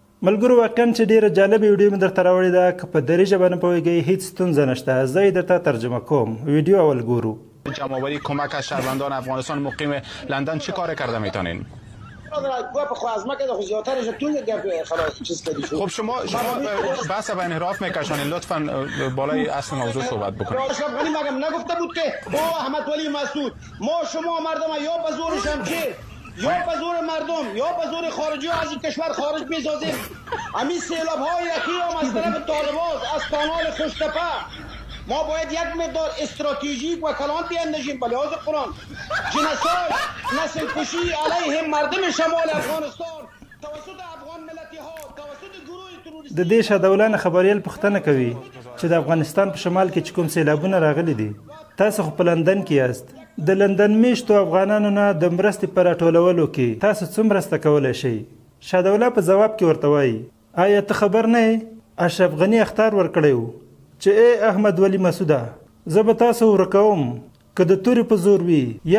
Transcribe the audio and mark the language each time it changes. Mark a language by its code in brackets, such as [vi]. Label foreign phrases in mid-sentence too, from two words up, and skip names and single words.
[ps] ملګرو واقعا چې ډیره جالبه ویډیو مې درته راوړې ده که په دري ژبه نه پوهیږئ هیڅ ستونزه نشته زه یې درته ترجمه کوم ویډیو اول ګورو. [fa] جمع‌آوری کمک از شهروندان افغانستان مقیم لندن چی کار کرده میتونین؟ خب شما بحث به انحراف میکشانید لطفا بالای اصل موضوع صحبت بکنید. اشرف غنی مگم نگفته بود که او احمد ولی مسعود ما شما مردم یا به زور شمشیر یا به زور مردم یا به زور خارجی از این کشور خارج می‌سازیم. همین سیلاب های یکی هم از طرف طالبان از کانال خوشتپه ما باید یک مقدار استراتژیک و کلان بیاندازیم به لحاظ قرآن. جنسای نسل کشی علیه مردم شمال افغانستان توسط افغان ملتی ها توسط گروه تروریستی [ps] د دې شادولانه خبریال پوښتنه کوي چې د افغانستان په شمال کې چې کوم سیلابونه راغلي دي تاسو خو په لندن کې یاست د لندن میشتو افغانانو نه د مرستې په راټولولو کې تاسو څه مرسته کولی شئ؟ شادوله په ځواب کې ورته وایي آیا ته خبر نه یې اشرف غني اخطار ورکړی و چې ای احمد ولی مسعوده زه به تاسو ورکوم که د تورې په زور وي یا